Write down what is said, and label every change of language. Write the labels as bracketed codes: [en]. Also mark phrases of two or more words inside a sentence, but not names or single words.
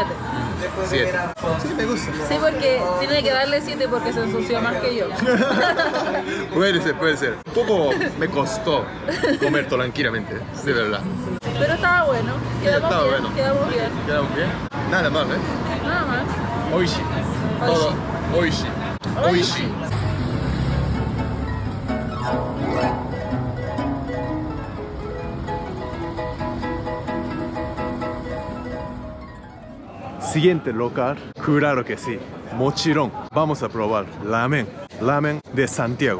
[es] 7. Sí, me gusta. Sí, porque tiene que darle 7 porque se ensució más que yo. Puede ser. Un poco me costó comer tranquilamente, de verdad. Pero estaba bueno, quedamos estaba bien, bueno. quedamos bien. ¿Quedamos bien? Nada mal, Nada más. [ja] Oishi. Todo. 美味しい。美味しい. [es] Siguiente local, claro que sí. Mochirón, vamos a probar ramen de Santiago.